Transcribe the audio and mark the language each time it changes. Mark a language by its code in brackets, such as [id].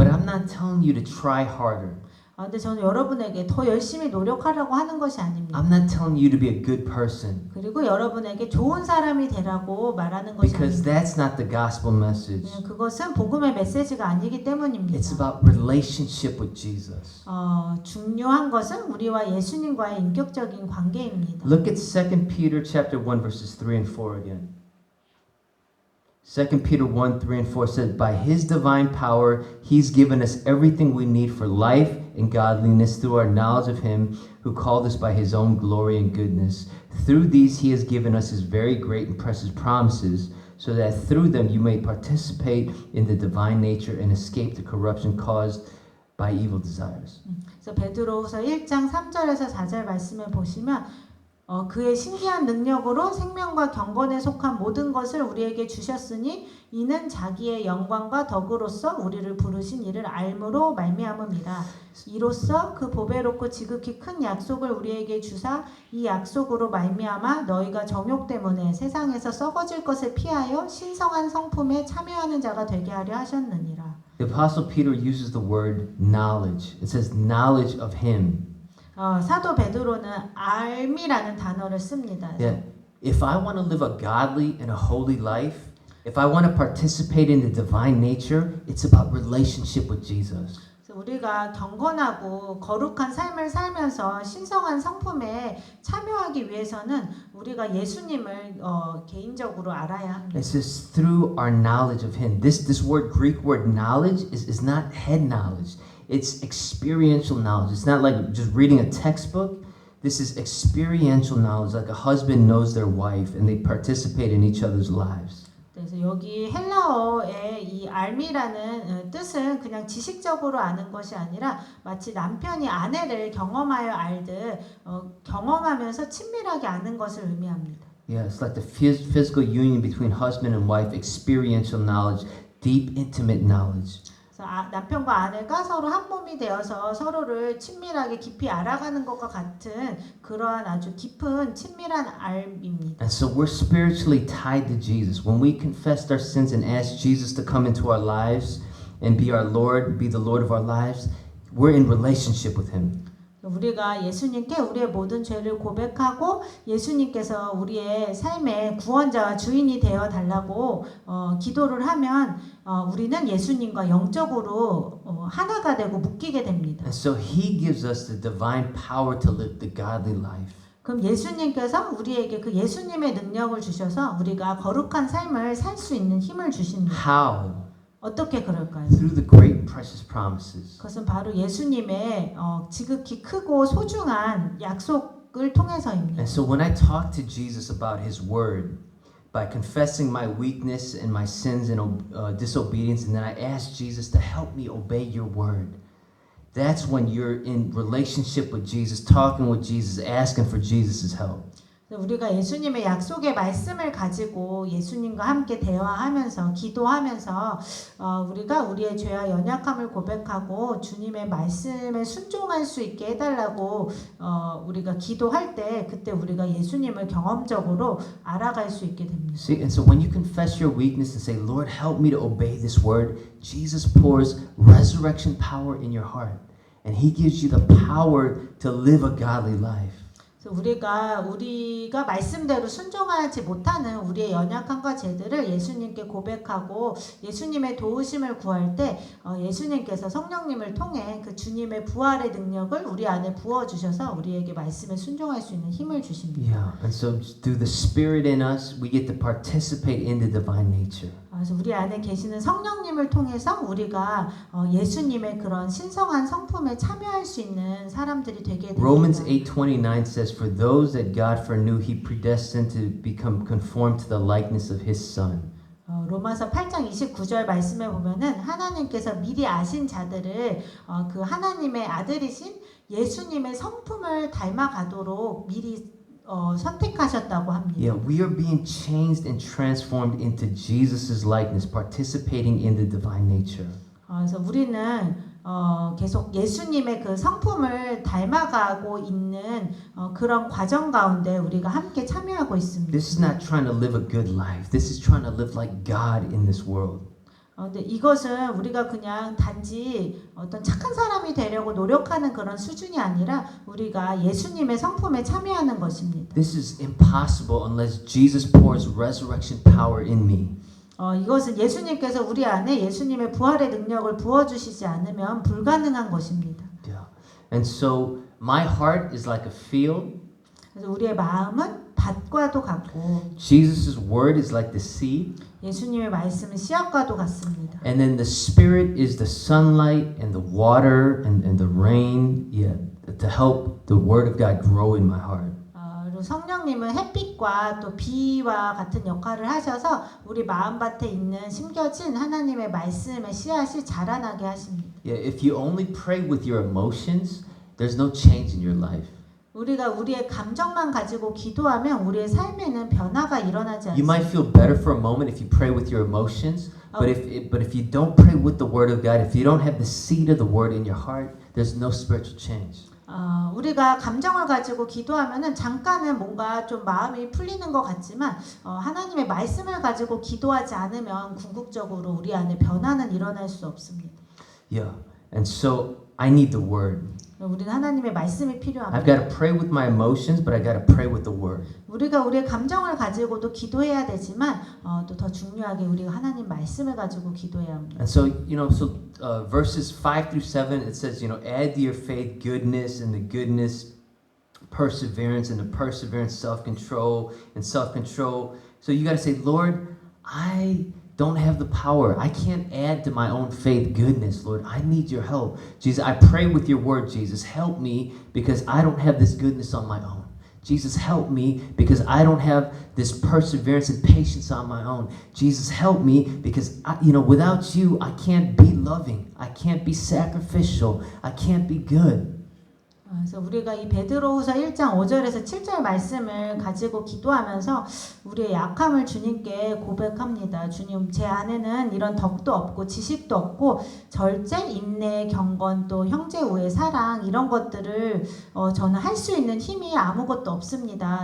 [en] But I'm not telling you to try harder. [ko] 근데 저는 여러분에게 더 열심히 노력하라고 하는 것이 아닙니다. [en] I'm not telling you to be a good person. [ko] 그리고 여러분에게 좋은 사람이 되라고 말하는 것이 [en] Because [ko] 아닙니다. [en] that's not the gospel message. [ko] 그것은 복음의 메시지가 아니기 때문입니다. [en] It's about relationship with Jesus. [ko] 중요한 것은 우리와 예수님과의 인격적인 관계입니다. [en] Look at 2 Peter chapter 1 verses 3 and 4 again. 2 Peter 1, 3 and 4 says, by his divine power, he's given us everything we need for life and godliness through our knowledge of him who called us by his own glory and goodness. Through these he has given us his very great and precious promises, so that through them you may participate in the divine nature and escape the corruption caused by evil desires. [ko] 그래서 베드로후서 1장 3절에서 4절 말씀을 보시면 그의 신기한 능력으로 생명과 경건에 속한 모든 것을 우리에게 주셨으니 이는 자기의 영광과 덕으로서 우리를 부르신 이를 알므로 말미암음이라. 이로써 그 보배롭고 지극히 큰 약속을 우리에게 주사 이 약속으로 말미암아 너희가 정욕 때문에 세상에서 썩어질 것을 피하여 신성한 성품에 참여하는 자가 되게 하려 하셨느니라. [en] The Apostle Peter uses the word knowledge. It says knowledge of him. [ko] 사도 베드로는 알미라는 단어를 씁니다. [en] Yeah. If I want to live a godly and a holy life, if I want to participate in the divine nature, it's about relationship with Jesus. [ko] 우리가 경건하고 거룩한 삶을 살면서 신성한 성품에 참여하기 위해서는 우리가 예수님을 개인적으로 알아야 합니다. [en] It says through our knowledge of him. This word, Greek word knowledge, is not head knowledge. It's experiential knowledge. It's not like just reading a textbook. This is experiential knowledge, like a husband knows their wife and they participate in each other's lives. [ko] 그래서 여기 헬라어의 이 알미라는 뜻은 그냥 지식적으로 아는 것이 아니라 마치 남편이 아내를 경험하여 알듯 경험하면서 친밀하게 아는 것을 의미합니다. [en] Yeah, it's like the physical union between husband and wife, experiential knowledge, deep, intimate knowledge. [ko] 남편과 아내가 서로 한 몸이 되어서 서로를 친밀하게 깊이 알아가는 것과 같은 그러한 아주 깊은 친밀한 알입니다. [en] And so we're spiritually tied to Jesus. When we confess our sins and ask Jesus to come into our lives and be our Lord, be the Lord of our lives, we're in relationship with him. [ko] 우리가 예수님께 우리의 모든 죄를 고백하고 예수님께서 우리의 삶의 구원자와 주인이 되어 달라고 기도를 하면 우리는 예수님과 영적으로 하나가 되고 묶이게 됩니다. [en] And so he gives us the divine power to live the godly life. [ko] 그럼 예수님께서 우리에게 그 예수님의 능력을 주셔서 우리가 거룩한 삶을 살 수 있는 힘을 주십니다. [en] How? [ko] 어떻게 그럴까요? [en] Through the great precious promises. [ko] 그것은 바로 예수님의 지극히 크고 소중한 약속을 통해서입니다. [en] And so when I talk to Jesus about his word, by confessing my weakness and my sins and disobedience, and then I ask Jesus to help me obey your word, that's when you're in relationship with Jesus, talking with Jesus, asking for Jesus' help. [ko] 우리가 예수님의 약속의 말씀을 가지고 예수님과 함께 대화하면서 기도하면서 우리가 우리의 죄와 연약함을 고백하고 주님의 말씀에 순종할 수 있게 해달라고 우리가 기도할 때 그때 우리가 예수님을 경험적으로 알아갈 수 있게 됩니다. [en] See, and so when you confess your weakness and say, Lord, help me to obey this word, Jesus pours resurrection power in your heart. And he gives you the power to live a godly life. [ko] 그래서 우리가 말씀대로 순종하지 못하는 우리의 연약함과 죄들을 예수님께 고백하고 예수님의 도우심을 구할 때 예수님께서 성령님을 통해 그 주님의 부활의 능력을 우리 안에 부어 주셔서 우리에게 말씀에 순종할 수 있는 힘을 주십니다. [en] Yeah, and so through the Spirit in us, we get to participate in the divine nature. [ko] 그래서 우리 안에 계시는 성령님을 통해서 우리가 예수님의 그런 신성한 성품에 참여할 수 있는 사람들이 되게 됩니다. [en] Romans 8:29 says, "For those that God foreknew, He predestined to become conformed to the likeness of His Son." [ko] 로마서 8장 29절 말씀에 보면은 하나님께서 미리 아신 자들을 그 하나님의 아들이신 예수님의 성품을 닮아가도록 미리 선택하셨다고 합니다. [en] Yeah, we are being changed and transformed into Jesus' likeness, participating in the divine nature. [ko] 그래서 우리는 계속 예수님의 그 성품을 닮아가고 있는 그런 과정 가운데 우리가 함께 참여하고 있습니다. [en] This is not trying to live a good life. This is trying to live like God in this world. [ko] 근데 이것은 우리가 그냥 단지 어떤 착한 사람이 되려고 노력하는 그런 수준이 아니라 우리가 예수님의 성품에 참여하는 것입니다. [en] This is impossible unless Jesus pours resurrection power in me. [ko] 이것은 예수님께서 우리 안에 예수님의 부활의 능력을 부어주시지 않으면 불가능한 것입니다. [en] Yeah. And so my heart is like a field. [ko] 그래서 우리의 마음은 밭과도 같고 [en] Jesus' word is like the seed. [ko] 예수님의 말씀은 씨앗과도 같습니다. [en] And then the Spirit is the sunlight and the water and the rain, yeah, to help the Word of God grow in my heart. [ko] 그리고 성령님은 햇빛과 또 비와 같은 역할을 하셔서 우리 마음밭에 있는 심겨진 하나님의 말씀의 씨앗이 자라나게 하십니다. [en] Yeah, if you only pray with your emotions, there's no change in your life. [ko] 우리가 우리의 감정만 가지고 기도하면 우리의 삶에는 변화가 일어나지 [en] You might [ko] 않습니다. [en] feel better for a moment if you pray with your emotions, but if you don't pray with the Word of God, if you don't have the seed of the Word in your heart, there's no spiritual change. [ko] 우리가 감정을 가지고 기도하면은 잠깐은 뭔가 좀 마음이 풀리는 것 같지만 하나님의 말씀을 가지고 기도하지 않으면 궁극적으로 우리 안에 변화는 일어날 수 없습니다. [en] Yeah, and so I need the Word. [ko] 우리는 하나님의 말씀이 필요합니다. [en] I've got to pray with my emotions, but I got to pray with the Word. [ko] 우리가 우리의 감정을 가지고도 기도해야 되지만 또 더 중요하게 우리가 하나님 말씀을 가지고 기도해야 합니다. [en] And so, verses 5 through 7, it says, add to your faith goodness, and the goodness, perseverance, and the perseverance, self-control, and self-control. So you got to say, Lord, I don't have the power. I can't add to my own faith goodness, Lord. I need your help. Jesus, I pray with your word, Jesus. Help me because I don't have this goodness on my own. Jesus, help me because I don't have this perseverance and patience on my own. Jesus, help me because without you, I can't be loving. I can't be sacrificial. I can't be good. [ko] 그래서 우리가 이 베드로후서 1장 5절에서 7절 말씀을 가지고 기도하면서 우리의 약함을 주님께 고백합니다. 주님, 제 안에는 이런 덕도 없고 지식도 없고 절제, 인내, 경건, 또 형제 우애, 사랑 이런 것들을 저는 할 수 있는 힘이 아무것도 없습니다.